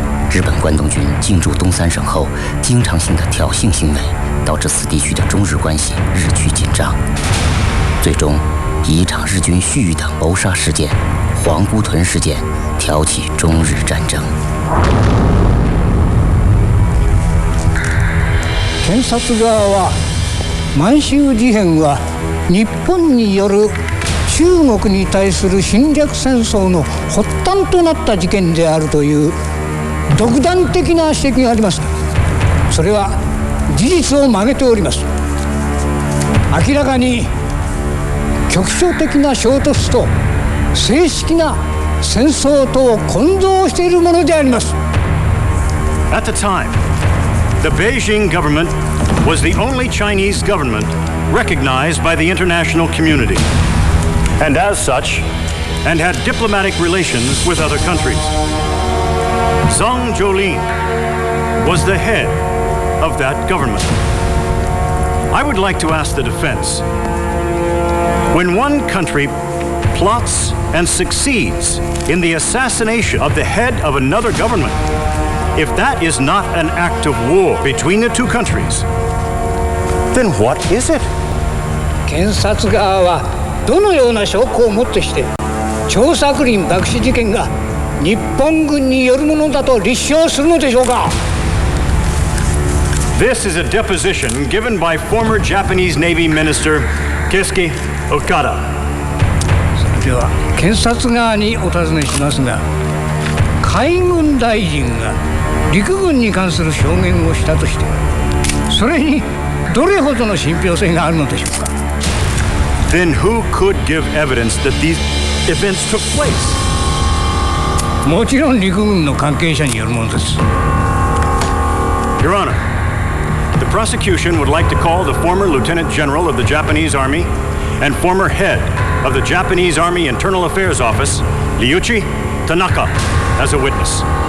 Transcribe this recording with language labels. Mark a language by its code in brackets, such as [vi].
[zh] 日本关东军进驻东三省后，经常性的挑衅行为，导致此地区的中日关系日趋紧张。最终，以一场日军蓄意的谋杀事件——皇姑屯事件，挑起中日战争。 [ja] 検察側は満州事変は日本による中国に対する侵略戦争の発端となった事件であるという独断的な指摘があります。それは事実を曲げております。明らかに局所的な衝突と正式な戦争とを混同しているものであります。 [en] At the time, the Beijing government was the only Chinese government recognized by the international community, and as such, and had diplomatic relations with other countries. Zhang Zholin was the head of that government. I would like to ask the defense, when one country plots and succeeds in the assassination of the head of another government, if that is not an act of war between the two countries, then what is it? [ja] 検察側はどのような証拠をもってして張作霖爆死事件が日本軍によるものだと立証するのでしょうか。 [en] This is a deposition given by former Japanese Navy Minister Keisuke Okada. [ja] それでは検察側にお尋ねしますが、海軍大臣が陸軍に関する証言をしたとして、それにどれほどの信憑性があるのでしょうか。 [en] Then who could give evidence that these events took place? [ja] もちろん陸軍の関係者によるものです。 [en] Your Honor, the prosecution would like to call the former Lieutenant General of the Japanese Army and former head of the Japanese Army Internal Affairs Office, Ryuichi Tanaka, as a witness.